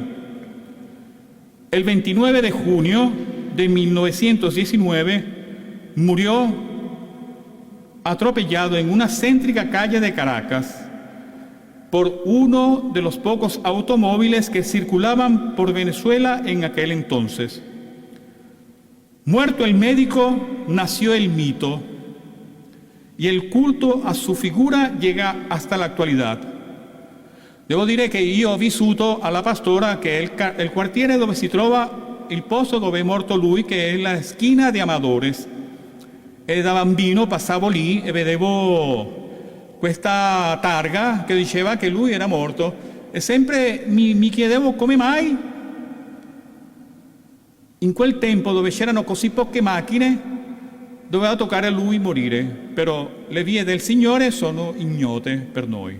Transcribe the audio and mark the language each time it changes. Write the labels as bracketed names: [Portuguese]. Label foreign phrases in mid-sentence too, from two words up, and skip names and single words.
[Spanish] El 29 de junio de 1919 murió atropellado en una céntrica calle de Caracas por uno de los pocos automóviles que circulaban por Venezuela en aquel entonces. Muerto el médico, nació el mito, y el culto a su figura llega hasta la actualità. [Italian] Devo dire che io ho vissuto alla Pastora, che è il quartiere dove si trova il posto dove è morto lui, che è la schiena di Amadores. E da bambino passavo lì e vedevo questa targa che diceva che lui era morto e sempre mi chiedevo come mai in quel tempo dove c'erano così poche macchine doveva toccare a lui morire, però le vie del Signore sono ignote per noi.